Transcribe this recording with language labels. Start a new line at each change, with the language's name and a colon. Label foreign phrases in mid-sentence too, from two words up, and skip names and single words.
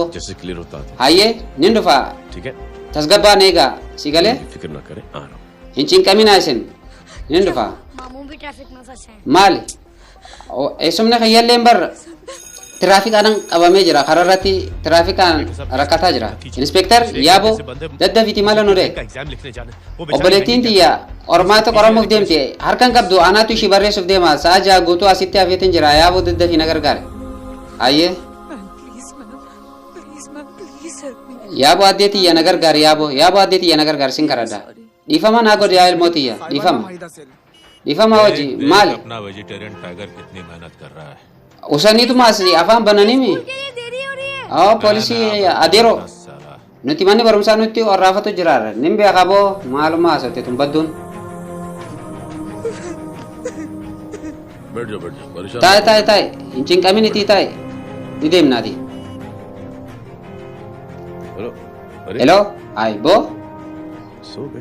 Hindi: जैसे क्लियर होता था
Oromo: hayyee nin dhufaa
Hindi: ठीक है
Oromo: tasgabbaan eegaa si galee
Hindi: फिक्र ना करें आ रहा हूँ
Oromo: hin cinqaminaa isin nin dhufaa
Hindi: मामू भी ट्रैफिक में फंसे हैं
Oromo: maali eessumni kiyyaalleen barra tiraafikaan qabamee jira kararratti tiraafikaan rakkataa jira inspektar yaaboo daddafiti mala nure
Hindi: का एग्जाम लिखने जाना है। वो
Oromo: obboleettiin tiyya ormaata qoramuuf deemte harkan qabdu anaatu ishii barreessuuf deema sa'a ja'a guutuu asitti hafeetiin jira yaaboo daddafi na gargaare ayyee
English: please ma'am please help me
Oromo: yaaboo addee tiyya na gargaare yaaboo addee tiyya na gargaare sin karadda dhiifama naa godhe yaa ilmoo tiyya dhiifama hojii maali
Hindi: अपना
English: vegetarian tiger
Hindi: कितनी मेहनत कर रहा है।
Oromo: usaniitumaas afaan bananimi
Hindi: देरी हो रही है
Oromo: oo poolisii adeeroo
Hindi: साला
Oromo: nuti manni barumsaa nutti orraafatu jiraarra nin beekaa boo maalummaa haasofte tun badduun
Hindi: बैठ जाओ परेशान
Oromo: taa'e hin cinqaminitii taa'e ni deemnaati
Hindi: हेलो अरे
Oromo: heloo ay boo
Hindi: सो गए